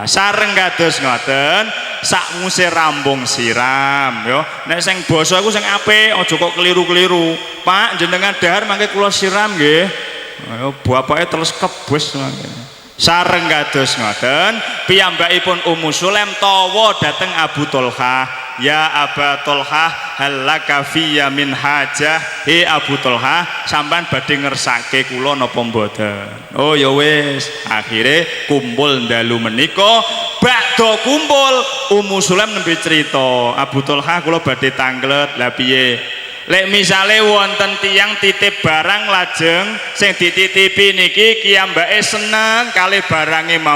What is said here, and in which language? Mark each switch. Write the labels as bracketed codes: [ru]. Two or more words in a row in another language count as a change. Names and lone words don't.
[jv] Sareng kados ngoten, sak nguse rambung siram yo. Nek sing basa iku sing apik, aja kok keliru-keliru. Pak, jenengan dahar mangke kula siram nggih. Ayo bapake terus kebus mangke. Sareng kados ngoten, piyambakipun Ummu Sulaim tawa dhateng Abu Tolhah. [ar] يا أبا طلحة هل لك في من حاجة. [jv] He Abu Tolhah, sampean badhe ngersake kula napa mboten? Oh ya wis. Akhire kumpul dalu menika. Bakda kumpul Ummu Sulaim nembe cerita, Abu Tolhah kula badhe tanglet. Lah piye? Lek misale wonten tiyang titip barang lajeng sing dititipi niki kiyambake seneng kalih barange mau.